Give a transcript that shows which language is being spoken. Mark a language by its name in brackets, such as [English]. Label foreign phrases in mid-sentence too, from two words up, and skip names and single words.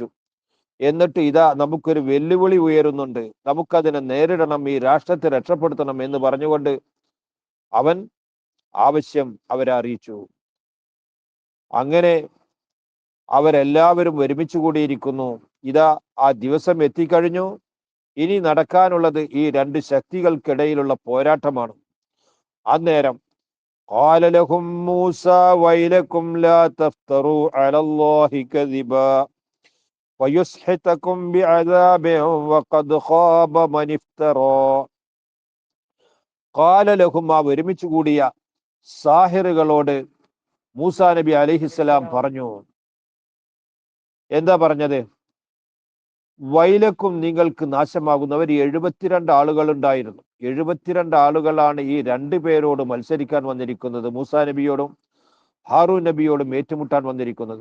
[Malayalam] എന്നിട്ട് ഇതാ നമുക്കൊരു വെല്ലുവിളി ഉയരുന്നുണ്ട്, നമുക്കതിനെ നേരിടണം, ഈ രാഷ്ട്രത്തെ രക്ഷപ്പെടുത്തണം എന്ന് പറഞ്ഞുകൊണ്ട് അവൻ ആവശ്യം അവരെ അറിയിച്ചു. അങ്ങനെ അവരെല്ലാവരും ഒരുമിച്ച് കൂടിയിരിക്കുന്നു. ഇതാ ആ ദിവസം എത്തിക്കഴിഞ്ഞു. ഇനി നടക്കാനുള്ളത് ഈ രണ്ട് ശക്തികൾക്കിടയിലുള്ള പോരാട്ടമാണ്. [Arabic] അന്നേരം قال لهم موسى ويلكم لا تفتروا على الله كذبا ويسحتكم بعذاب وقد خاب من افترى. قال لهم, [Malayalam] ആ ഒരുമിച്ച് കൂടിയ സാഹിറുകളോട് മൂസാ നബി അലൈഹിസ്സലാം പറഞ്ഞു. എന്താ പറഞ്ഞത്? വൈലക്കും, നിങ്ങൾക്ക് നാശമാകുന്നവർ. 72 ആളുകൾ ഉണ്ടായിരുന്നു. 72 ആളുകളാണ് ഈ 2 പേരോട് മത്സരിക്കാൻ വന്നിരിക്കുന്നത്, മൂസാ നബിയോടും ഹാറൂൻ നബിയോടും ഏറ്റുമുട്ടാൻ വന്നിരിക്കുന്നത്.